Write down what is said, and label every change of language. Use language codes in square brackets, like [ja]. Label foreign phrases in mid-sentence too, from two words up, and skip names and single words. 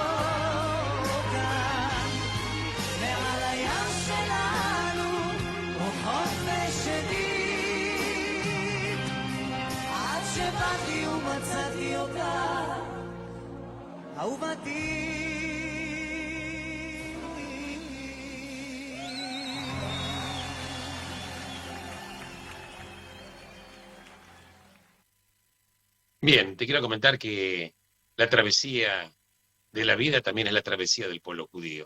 [he] כאן, מעל הים שלנו רוחות ושנית, עד שבאתי ומצאתי אותה, אהובתי. [es] Bien, te quiero comentar que la travesía de la vida también es la travesía del pueblo judío.